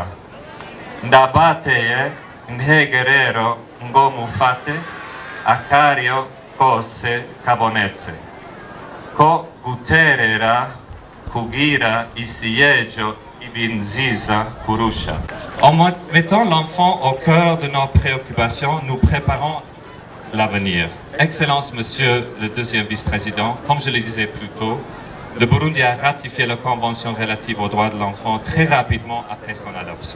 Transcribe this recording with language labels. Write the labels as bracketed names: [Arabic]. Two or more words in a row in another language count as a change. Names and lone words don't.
[Rundi] Ndabateye intege rero ngo mufate akaryo kose kabonetse ko guterera kugira isi y'ejo ibe nziza kurusha. [French] En mettant l'enfant au cœur de nos préoccupations, nous préparons l'avenir. Excellence, Monsieur le deuxième vice-président, comme je le disais plus tôt, le Burundi a ratifié la Convention relative aux droits de l'enfant très rapidement après son adoption.